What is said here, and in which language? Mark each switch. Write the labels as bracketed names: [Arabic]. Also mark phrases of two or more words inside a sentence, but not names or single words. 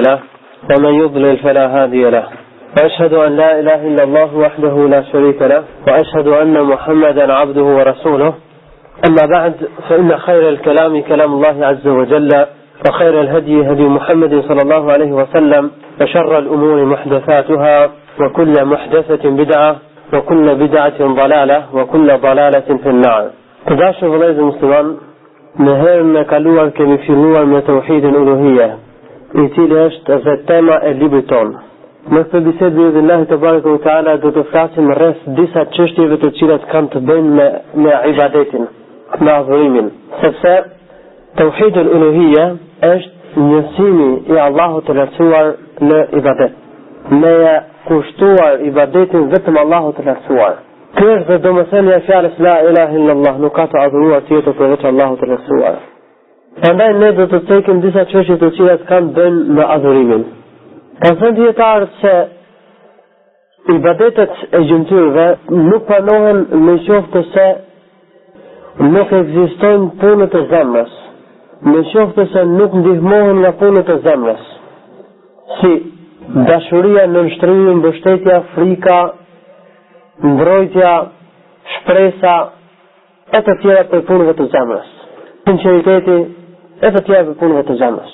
[Arabic] له ومن يضلل فلا هادي له وأشهد أن لا إله إلا الله وحده لا شريك له وأشهد أن محمدا عبده ورسوله أما بعد فإن خير الكلام كلام الله عز وجل وخير الهدي هدي محمد صلى الله عليه وسلم وشر الأمور محدثاتها وكل محدثة بدعة وكل بدعة ضلالة وكل ضلالة في النار. [Albanian] Të vëllezër musliman, në herën e kaluar kemi filluar me [Arabic] توحيد الألوهية, [Albanian] I cili është edhe tema e librit tonë. Në këtë bisedë [Arabic] بإذن الله تبارك وتعالى [Albanian] do të flasim rreth disa çështjeve të cilat kanë të bëjnë me ibadetin, me adhurimin, sepse [Arabic] توحيد الألوهية [Albanian] është njësimi I Allahut të lartësuar në ibadet. Me kushtuar ibadetin vetëm Allahut të lartësuar. Kjo është dhe domethënia e fjalës [Arabic] لا إله إلا الله, [Albanian] nuk ka të adhuruar tjetër përveç Allahut të lartësuar. Prandaj ne do të cekim disa çështje të cilat kanë bënë me adhurimin. Kanë thënë dietarët se ibadetet e gjymtyrëve nuk pranohen me qoftë se nuk ekzistojnë punët e zemrës, me qoftë se nuk ndihmohen nga punët e zemrës, si dashuria, nënshtrimi, mbështetja, frika, mbrojtja, shpresa, e të tjera për punëve të zemrës, sinqeriteti, e të tjera për punëve të zemrës.